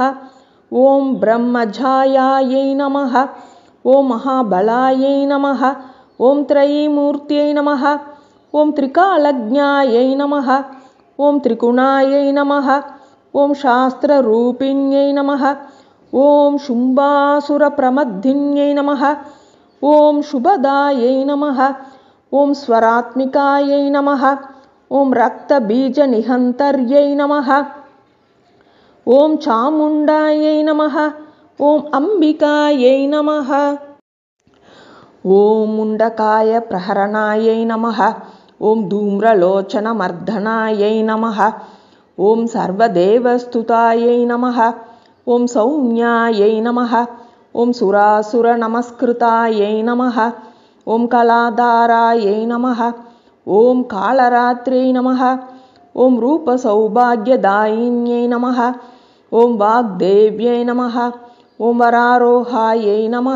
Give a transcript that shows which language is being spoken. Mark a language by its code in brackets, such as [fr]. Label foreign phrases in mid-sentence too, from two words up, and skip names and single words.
[sa] ॐ ब्रह्मजायायै नमः. ॐ महाबलायै नमः. ॐ त्रयीमूर्त्यै नमः. ॐ त्रिकालज्ञायै नमः. ॐ त्रिगुणायै नमः. ॐ शास्त्ररूपिण्यै नमः. ஓம் शुम्बासुरप्रमद्धिन्यै नमः. ஓம் शुभदायै नमः. ஓம் स्वरात्मिकायै नमः. ஓம் रक्तबीजनिहन्तर्यै नमः. ஓம் चामुण्डायै नमः. ஓம் अम्बिकायै नमः. ஓம் मुण्डकाय प्रहरणायै नमः. ஓம் धूम्रलोचनमर्दनायै नमः. ஓம் सर्वदेवस्तुतायै नमः. ॐ सौम्यायै नमः. ॐ सुरासुर नमस्कृतायै नमः. ॐ कलाधारायै नमः. ॐ कालरात्र्यै नमः. ॐ रूप सौभाग्यदायिन्यै नमः. ॐ वाग्देव्यै नमः. ॐ वरारोहायै नमः.